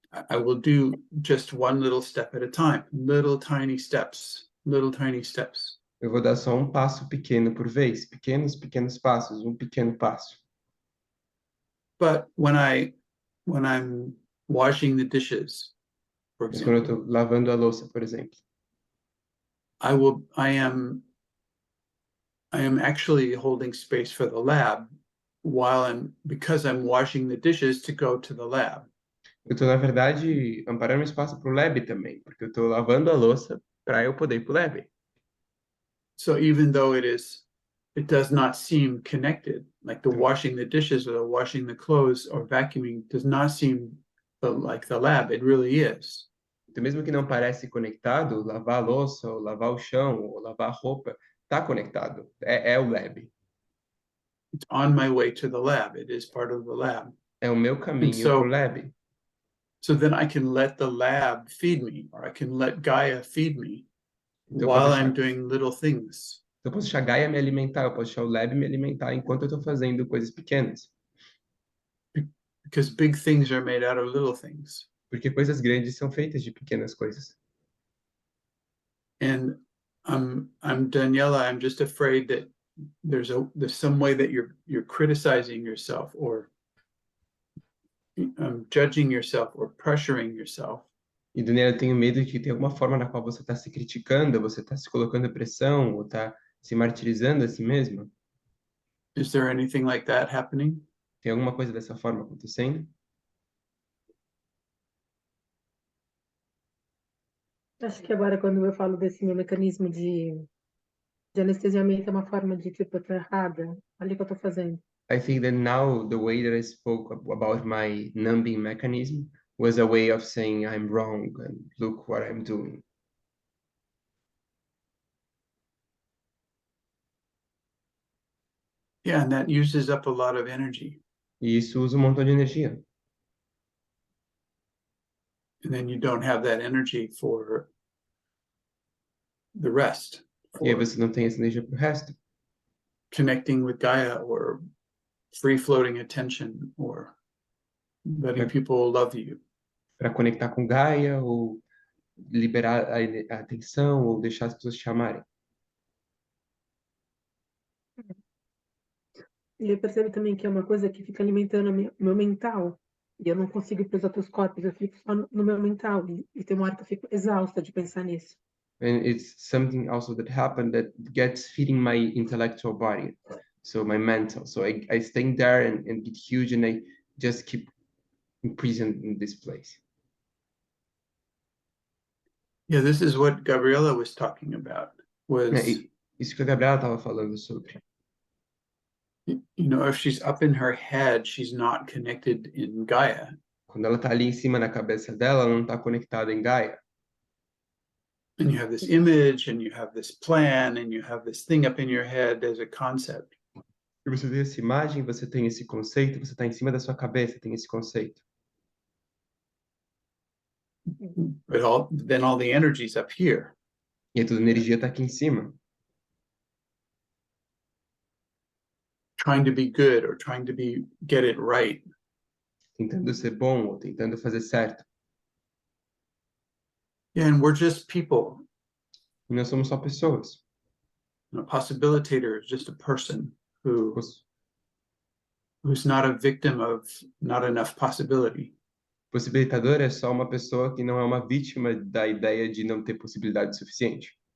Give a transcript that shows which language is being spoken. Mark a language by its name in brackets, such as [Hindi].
[English] I will do just one little step at a time, little tiny steps, little tiny steps. [Portuguese] Eu vou dar só um passo pequeno por vez, pequenos passos, um pequeno passo. [English] But when I'm washing the dishes, for [Portuguese] Mas quando eu [English] example, [Portuguese] estou lavando a louça, por exemplo, [English] I am actually holding space for the lab because I'm washing the dishes to go to the lab. [Portuguese] eu estou, na verdade, amparando espaço para o lab também, porque eu estou lavando a louça para eu poder ir para o lab. [English] So even though it does not seem connected, like the washing the dishes or the washing the clothes or vacuuming does not seem like the lab, it really is. [Portuguese] Então, mesmo que não parece conectado, lavar a louça, ou lavar o chão, ou lavar a roupa, está conectado. É o lab. [English] It's on my way to the lab. It is part of the lab. [Portuguese] É o meu caminho para o lab. [English] So then I can let the lab feed me, or I can let Gaia feed me [Portuguese] Então, [English] while I'm doing little things. [Portuguese] Eu posso deixar a Gaia me alimentar, eu posso deixar o lab me alimentar enquanto eu estou fazendo coisas pequenas. [English] Because big things are made out of little things. [Portuguese] Porque coisas grandes são feitas de pequenas coisas. [English] And I'm Daniela, I'm just afraid that there's some way that you're criticizing yourself or judging yourself or pressuring yourself. [Portuguese] E, Daniela, eu tenho medo de que tem alguma forma na qual você está se criticando, você está se colocando pressão, ou está se martirizando a si mesma. [English] Is there anything like that happening? [Portuguese] Tem alguma coisa dessa forma acontecendo? Acho que agora, quando eu falo desse meu mecanismo de anestesiamento, é uma forma de, tipo, eu tô errada. Olha o que eu tô fazendo. [English] I think that now the way that I spoke about my numbing mechanism was a way of saying I'm wrong and look what I'm doing. Yeah, and that uses up a lot of energy. [Portuguese] E isso usa um montão de energia. [English] And then you don't have that energy for the rest. [Portuguese] E aí você não tem essa energia para o resto. [English] Connecting with Gaia or free floating attention or letting people love you. [Portuguese] Para conectar com Gaia, ou liberar a atenção, ou deixar as pessoas te amarem. E eu percebo também que é uma coisa que fica alimentando o meu mental. E eu não consigo ir para os outros corpos, eu fico só no meu mental. E tem uma hora que eu fico exausta de pensar nisso. [English] And it's something also that happened that gets feeding my intellectual body, so my mental. So I stay there and get huge, and I just keep imprisoned in this place. Yeah, this is what Gabriela was talking about. [Portuguese] Isso que a Gabriela estava falando sobre. [English] If she's up in her head, she's not connected in Gaia. [Portuguese] Quando ela está ali em cima na cabeça dela, ela não está conectada em Gaia. [English] And you have this image, and you have this plan, and you have this thing up in your head as a concept. [Portuguese] E você tem essa imagem, você tem esse conceito, você está em cima da sua cabeça, tem esse conceito. [English] But then all the energy's up here. [Portuguese] E aí toda a energia está aqui em cima. [English] Trying to be good or trying to get it right. [Portuguese] Tentando ser bom ou tentando fazer certo. [English] Yeah, and we're just people. [Portuguese] E nós somos só pessoas. [English] A possibilitator is just a person who's not a victim of not enough possibility. [Portuguese] Possibilitador é só uma pessoa que não é uma vítima da ideia de não ter possibilidade suficiente.